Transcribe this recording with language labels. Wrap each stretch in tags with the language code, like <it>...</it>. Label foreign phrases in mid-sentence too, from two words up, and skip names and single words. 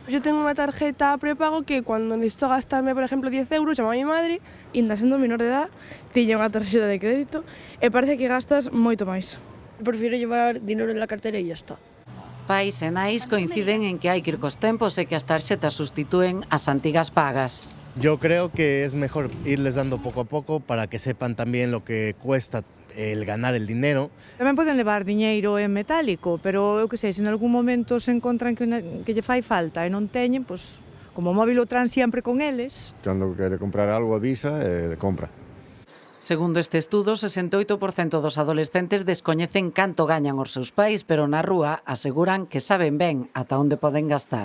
<gl>Eu tengo unha tarjeta prepago que cando necesito gastarme, por exemplo, 10 euros, chamo</gl> <es>a mi madre,</es> <gl>e ainda sendo</gl> <es>menor de edad,</es> <gl>tiña unha tarxeta de crédito e parece que gastas moito máis.</gl> <es>Prefiro llevar dinero en la cartera e ya está.</es> <gl>Pais e nais coinciden en que hai que ir cos tempos e que as tarxetas sustitúen as antigas pagas.</gl> <es>Yo creo que es mejor irles dando poco a poco para que sepan también lo que cuesta el ganar el dinero.</es> <gl>Tamén poden levar diñeiro en metálico, pero eu que sei, se en algún momento se encontran que lle fai falta e non teñen, pois, como o móvil o traen sempre con eles. Cando quere comprar algo avisa e compra. Segundo este estudo, 68% dos adolescentes descoñecen canto gañan os seus pais, pero na rúa aseguran que saben ben ata onde poden gastar.</gl>